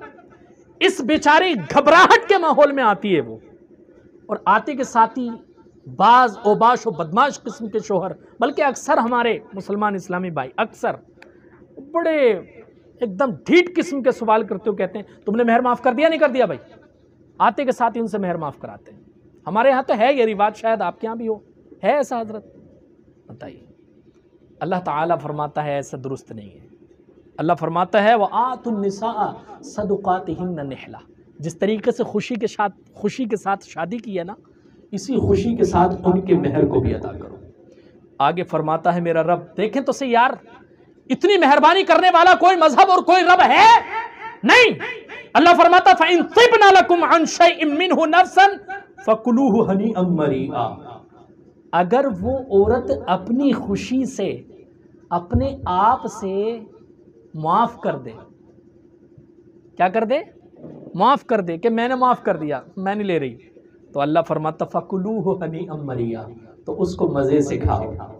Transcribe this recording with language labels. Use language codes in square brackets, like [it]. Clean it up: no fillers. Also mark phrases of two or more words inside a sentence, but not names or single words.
[hi] इस बेचारी घबराहट के माहौल में आती है वो, और आते के साथ ही बाज ओबाश और बदमाश किस्म के शोहर, बल्कि अक्सर हमारे मुसलमान इस्लामी भाई अक्सर बड़े एकदम ढीठ किस्म के सवाल करते हो, कहते हैं तुमने मेहर माफ़ कर दिया नहीं कर दिया भाई, आते के साथ ही उनसे मेहर माफ़ कराते हैं। हमारे यहाँ तो है ये रिवाज, शायद आपके यहाँ भी हो, है ऐसा हजरत? बताइए। अल्लाह ताला फरमाता है ऐसा दुरुस्त नहीं है। अल्लाह फरमाता है [ar] وآتوا النساء صدقاتهن نحلة, [hi] जिस तरीके से खुशी के साथ शादी की है ना, इसी खुशी के साथ उनके मेहर को भी अदा करो। आगे फरमाता है मेरा रब, देखें तो सही यार, इतनी मेहरबानी करने वाला कोई मजहब और कोई रब है नहीं। अल्लाह फरमाता [ar] فإن طبن لكم عن شيء منه نفسا فكلوه هنيئا مريئا, [hi] अगर वो औरत अपनी खुशी से, अपने आप से माफ़ कर दे, क्या कर दे? माफ़ कर दे, कि मैंने माफ़ कर दिया, मैं नहीं ले रही, तो अल्लाह फरमाता [ar] فكلوه هنيئا مريئا, [hi] तो उसको मज़े से खाओ।